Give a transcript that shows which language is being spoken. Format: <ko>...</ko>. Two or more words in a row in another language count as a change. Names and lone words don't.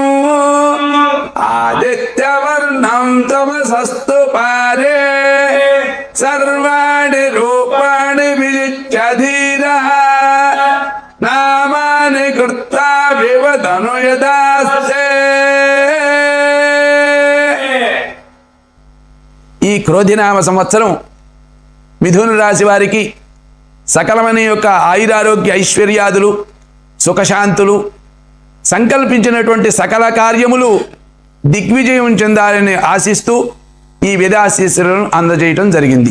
<sa>आदित्यवर्णं तमसस्तु पारे सर्वाणि रूपाणि विजित्य धीरः नामानि कृत्वा विवदनु यदास्ते</sa> <te>క్రోధినామ సంవత్సరం మిథున రాశి వారికి సకలమైన యొక్క ఆయురారోగ్య ఐశ్వర్యాదులు సుఖశాంతులు సంకల్పించినటువంటి సకల కార్యములు దిగ్విజయం చెందాలని ఆశిస్తూ ఈ వేదాశీస్సులను అందజేయటం జరిగింది.</te>